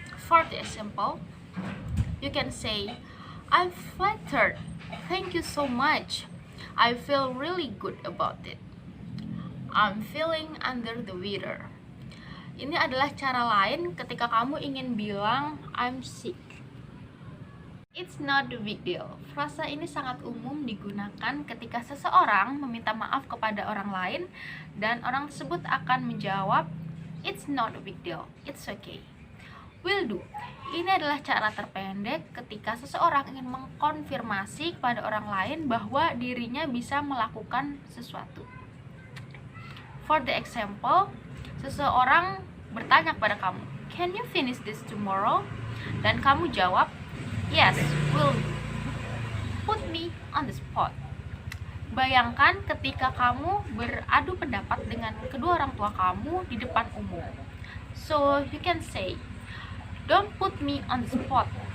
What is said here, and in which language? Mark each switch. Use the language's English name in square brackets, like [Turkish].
[English] For the example, you can say, I'm flattered. Thank you so much. I feel really good about it. I'm feeling under the weather. [Indonesian] Ini adalah cara lain ketika kamu ingin bilang [English] I'm sick. It's not a big deal. [Indonesian] Frasa ini sangat umum digunakan ketika seseorang meminta maaf kepada orang lain dan orang tersebut akan menjawab, [English] it's not a big deal, it's okay. Will do. [Indonesian] Ini adalah cara terpendek ketika seseorang ingin mengkonfirmasi kepada orang lain bahwa dirinya bisa melakukan sesuatu. [English] For the example, [Indonesian] seseorang bertanya kepada kamu, [English] can you finish this tomorrow? [Indonesian] Dan kamu jawab, [English] yes, will do. Put me on the spot. [Indonesian] Bayangkan ketika kamu beradu pendapat dengan kedua orang tua kamu di depan umum. [English] So, you can say, don't put me on the spot.